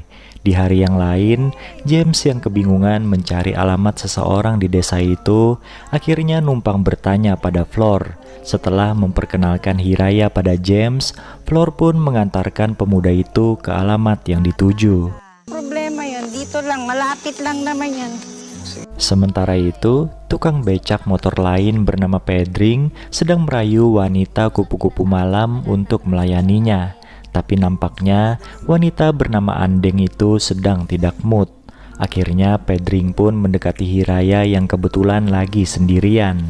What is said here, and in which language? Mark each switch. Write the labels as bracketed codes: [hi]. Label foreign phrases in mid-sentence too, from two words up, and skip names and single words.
[id] Di hari yang lain, James yang kebingungan mencari alamat seseorang di desa itu, akhirnya numpang bertanya pada Flor. Setelah memperkenalkan Hiraya pada James, Flor pun mengantarkan pemuda itu ke alamat yang dituju. [tl] Problema yan, dito lang, malapit lang naman yan. [id] Sementara itu, tukang becak motor lain bernama Pedring sedang merayu wanita kupu-kupu malam untuk melayaninya. Tapi nampaknya wanita bernama Andeng itu sedang tidak mood. Akhirnya Pedring pun mendekati Hiraya yang kebetulan lagi sendirian.